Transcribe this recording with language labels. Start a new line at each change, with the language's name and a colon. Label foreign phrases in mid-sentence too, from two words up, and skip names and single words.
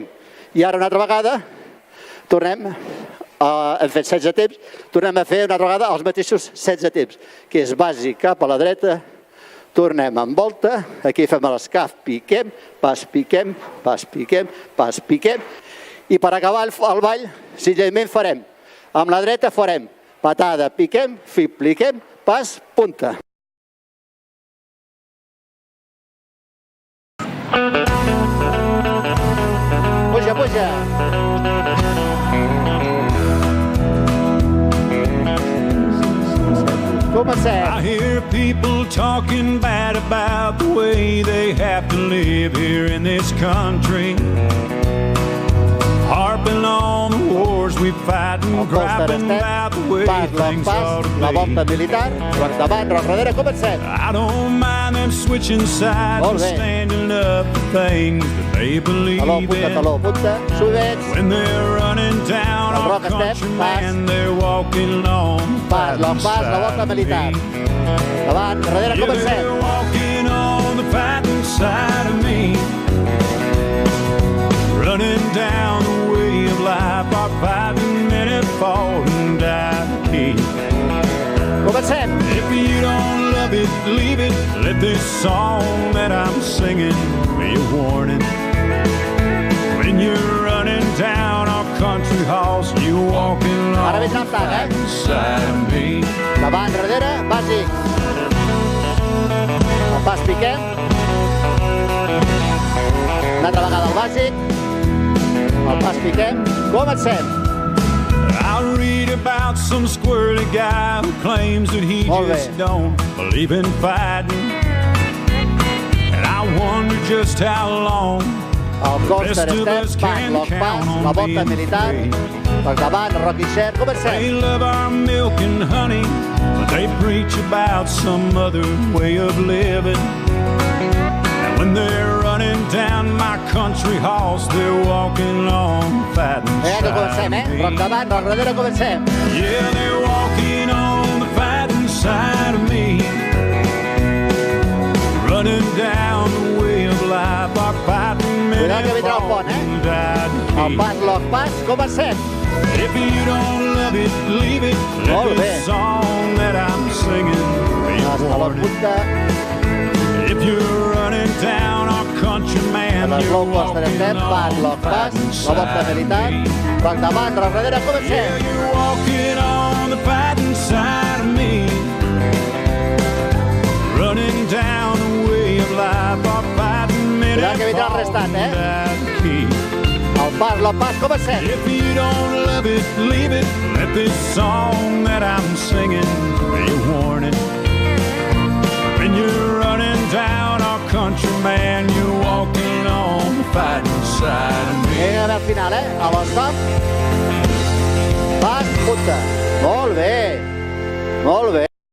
Catalan: I ara una altra vegada, tornem, hem fet 16 temps, tornem a fer una altra vegada els mateixos 16 temps, que és bàsic cap a la dreta, tornem en volta, aquí fem l'escaf, piquem, pas, piquem, pas, piquem, pas, piquem, i per acabar el ball, senzillament farem, amb la dreta farem patada, piquem, pliquem, pas, punta. Puja, puja. Comencem.
English: I hear people talking bad about the way they have to live here in this country. Harping on the wars we fight and griping about the way things ought to be.
Catalan: La volta militar, rock davant, rock darrere, comencem.
English: I don't mind them switching sides and standing up for things that they believe in.
Catalan: Taló, punta, subets.
English: When they're running down our country, man, they're walking on the fighting side of me.
Catalan: Davant, darrere, comencem.
English: They're walking on the fighting side of me. Running down the way of life, our fighting men have fought and died to keep.
Catalan: Comencem.
English: If you don't love it it, leave it. Let this song that I'm singing be a warning. When you're running down our country house, you're walking
Catalan: Ara
English: on
Catalan: vindrà el tag,
English: beside me.
Catalan: Davant, darrere, bàsic. El pas piquem. Una altra vegada el bàsic. El pas piquem. Comencem.
English: I'll read about some squirrely guy who claims that he
Catalan: Molt bé.
English: just don't believe in fighting. And I wonder just how long
Catalan: El
English: coaster step,
Catalan: pas, lock pas, la volta militar. Per davant, Rocky Share.
English: they
Catalan: Comencem.
English: love our milk and honey, but they preach about some other way of living. And when they're running down my country horse, they're walking on fighting
Catalan: Que comencem,
English: side of
Catalan: Rock
English: me.
Catalan: davant, rock darrere, comencem.
English: Yeah, they're walking on the fighting side of me. Running down the way of life, our fighting men
Catalan: Cuidado que
English: have
Catalan: vindrà el pont,
English: fallen, died to
Catalan: El
English: keep.
Catalan: pas, lock pas, comencem.
English: If you don't love it, leave it.
Catalan: Molt
English: Let
Catalan: bé.
English: this song that I'm singing be a
Catalan: Escalon
English: warning.
Catalan: punta.
English: If you're running down our country, man,
Catalan: El
English: you're slow coaster walking
Catalan: step, pas,
English: on
Catalan: lock pas,
English: fighting
Catalan: la volta
English: side of
Catalan: militar.
English: me.
Catalan: Rock davant, rock darrere,
English: Yeah,
Catalan: comencem.
English: you're walking on the fighting side of me. Running down the way of life, our fighting men
Catalan: Cuidado que
English: have
Catalan: vindrà el
English: fallen,
Catalan: restant,
English: died to keep.
Catalan: El pas, lock pas, comencem.
English: If you don't love it, leave it. Let this song that I'm singing be a warning. When you're running down our country, man, you're walking on the fighting side of me.
Catalan: Vinga, al final, a l'stop. Pas, punta. Molt bé. Molt bé.